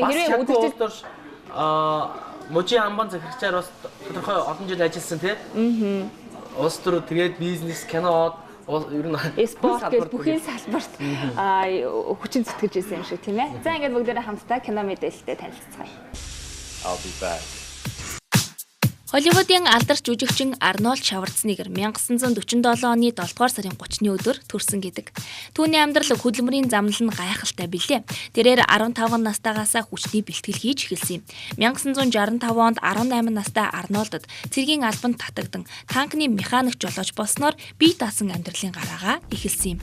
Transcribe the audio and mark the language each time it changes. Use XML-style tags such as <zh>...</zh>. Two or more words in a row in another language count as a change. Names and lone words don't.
<mn>Хэрвээ үзэгчд мужийн амбан захирагчаар бас тодорхой олон жил ажилласан тий. Улс төр тэгээд бизнес кино ер нь спорт гэж бүхий салбарт хүчин зүтгэж ирсэн юм шиг тийм ээ. За ингээд бүгдээрээ хамтдаа кино мэдээлэлтэй танилццгаая.</mn> <en>I'll be back.</en> <mn>Холливуудын алдарч жүжигчин Арнольд Шварценеггер 1947 оны 7 дугаар сарын 30-ны өдөр төрсөн гэдэг. Түүний амьдрал хөдөлмөрийн замнал нь гайхалтай билээ. Тэрээр 15 настайгаас хүчний бэлтгэл хийж эхэлсэн юм. 1965 онд 18 настай Арнольдд цэргийн албанд татагдан танкны механик жолооч болсноор бие даасан амьдралын гараагаа эхэлсэн юм.</mn>